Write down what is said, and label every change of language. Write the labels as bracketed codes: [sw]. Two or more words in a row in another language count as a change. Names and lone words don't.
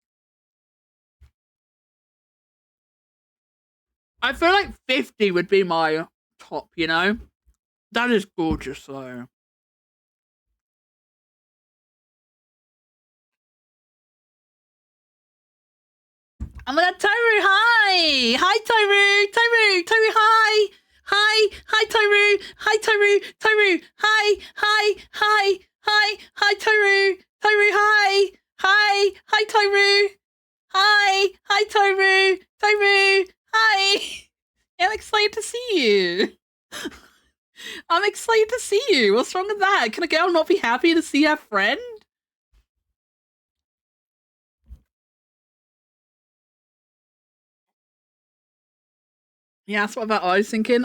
[en] I feel like 50 would be my top, you know? That is gorgeous though. Oh my god, Toru, hi! Hi, Toru! Toru, hi! Hi, Toru! Hi, Toru! Toru, hi! Hi, Toru! Toru, hi! Hi, Toru! Hi, Toru! Toru, hi! I'm excited to see you. I'm excited to see you. What's wrong with that? Can a girl not be happy to see her friend? Yeah, that's what about I was thinking.